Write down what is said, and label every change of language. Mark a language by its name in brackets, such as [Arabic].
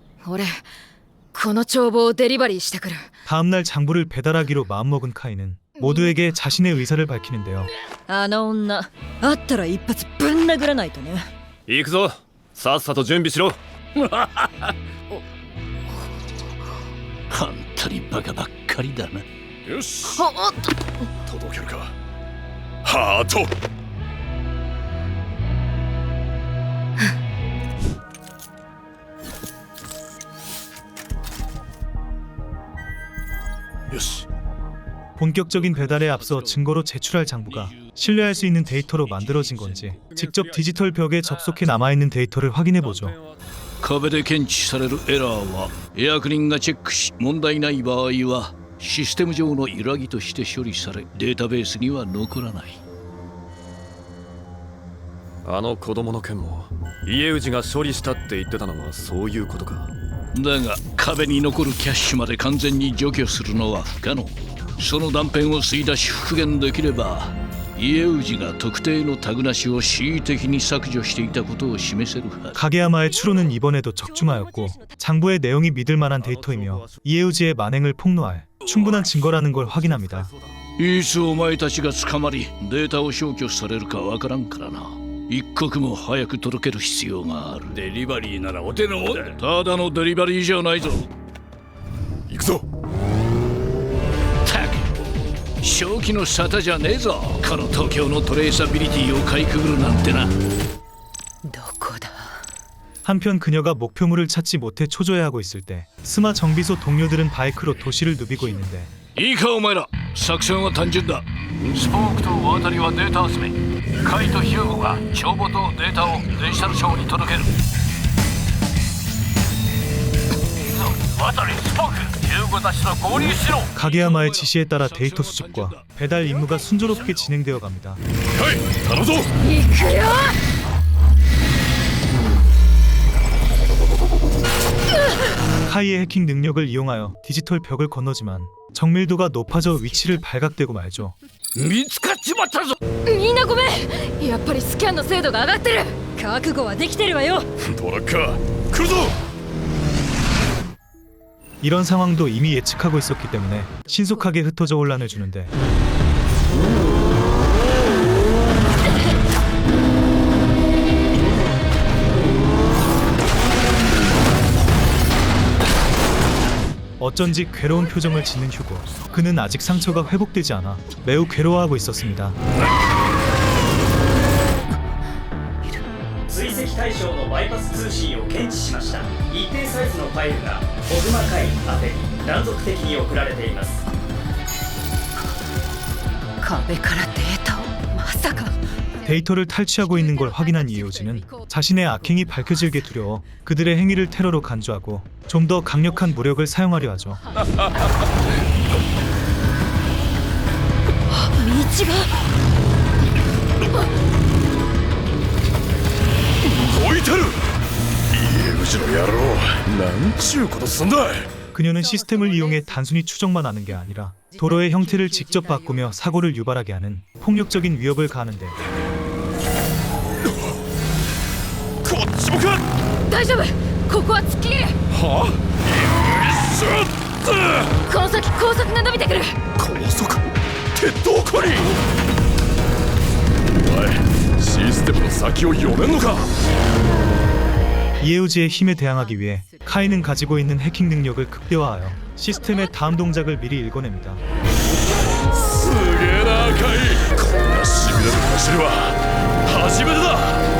[Japanese] 俺この帳簿をデリバリーしてくる。 [Korean] 다음날 장부를 배달하기로 마음먹은 카이는 모두에게 자신의 의사를 밝히는데요. [Japanese] あの女あったら一発ぶん殴らないとね。行くぞ。さっさと準備しろ。あんたにバカばっかりだな。よし、おっと届けるか。ハート。よし。 [Korean] 본격적인 배달에 앞서 증거로 제출할 장부가 신뢰할 수 있는 데이터로 만들어진 건지 직접 디지털 벽에 접속해 남아있는 데이터를 확인해보죠. [Japanese] 壁で検知されるエラーは役人がチェックし問題ない場合はシステム上の揺らぎとして処理されデータベースには残らない。あの子供の件も家氏が処理したって言ってたのはそういうことか。だが壁に残るキャッシュまで完全に除去するのは不可能。その断片を吸い出し復元できれば家氏が特定のタグなしを恣意的に削除していたことを示せるはず。 [Korean] 가게야마의 추론은 이번에도 적중하였고 장부의 내용이 믿을 만한 데이터이며 이에우지의 만행을 폭로할 충분한 증거라는 걸 확인합니다. [Japanese] いつお前たちが捕まりデータを消去されるかわからんからな。一刻も早く届ける必要がある。デリバリーならお手のもんだ。ただのデリバリーじゃないぞ。行くぞ。たく正気の沙汰じゃねえぞ。この東京のトレーサビリティをかいくぐるなんてな。 [Korean] 한편 그녀가 목표물을 찾지 못해 초조해하고 있을 때 스마 정비소 동료들은 바이크로 도시를 누비고 있는데 [Japanese] いいかお前ら、作戦は単純だ。スポークと渡りはデータ集め、カイとヒューゴが帳簿とデータをデジタル庁に届ける。渡り、スポーク、ヒューゴたちと合流しろ。 [Korean] 가게야마의 지시에 따라 데이터 수집과 배달 임무가 순조롭게 진행되어 갑니다. [Japanese] はい、頼むぞ。行くよ。 [Korean] 카이의 해킹 능력을 이용하여 디지털 벽을 건너지만 정밀도가 높아져 위치를 발각되고 말죠. [Japanese] 見つかっちまったぞ。みんなごめん。やっぱりスキャンの精度が上がってる。覚悟はできてるわよ。トラッカー、来るぞ。 [Korean] 이런 상황도 이미 예측하고 있었기 때문에 신속하게 흩어져 혼란을 주는데 어쩐지 괴로운 표정을 짓는 휴고. 그는 아직 상처가 회복되지 않아 매우 괴로워하고 있었습니다. [Japanese] 追跡対象のバイパス通信を検知しました。一定サイズのファイルが小熊会宛てに断続的に送られています。壁からデータをまさか。 [Korean] 데이터를 탈취하고 있는 걸 확인한 이에우지는 자신의 악행이 밝혀질게 두려워 그들의 행위를 테러로 간주하고 좀 더 강력한 무력을 사용하려 하죠. [Japanese] 道が。こいてる。家氏の野郎、なんちゅうことすんだ。 [Korean] 그녀는 시스템을 이용해 단순히 추적만 하는 게 아니라 도로의 형태를 직접 바꾸며 사고를 유발하게 하는 폭력적인 위협을 가하는데 [Japanese] こっちもか。大丈夫。ここは突っ切れる。はあ。しまった。この先高速が伸びてくる。高速ってどこに。お前システムの先を読めんのか。 [Korean] 이에우지의 힘에 대항하기 위해 카이는 가지고 있는 해킹 능력을 극대화하여 시스템의 다음 동작을 미리 읽어냅니다. [Japanese] すげえなカイ。こんなしびれる走りは初めてだ。